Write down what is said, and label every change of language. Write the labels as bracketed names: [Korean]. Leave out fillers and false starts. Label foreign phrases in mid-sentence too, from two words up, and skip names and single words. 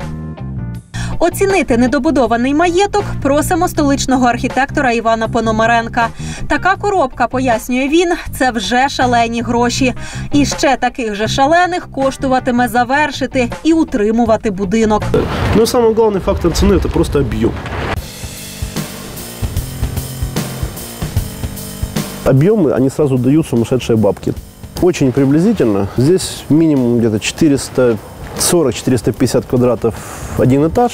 [Ukrainian] Оцінити недобудований маєток просимо столичного архітектора Івана Пономаренка. Така коробка, пояснює він, це вже шалені гроші. І ще таких же шалених коштуватиме завершити і утримувати будинок. [Russian] Ну, самый главный фактор цены – это просто объем. Объемы, они сразу дают сумасшедшие бабки. Очень приблизительно. Здесь минимум где-то 440-450 квадратов один этаж.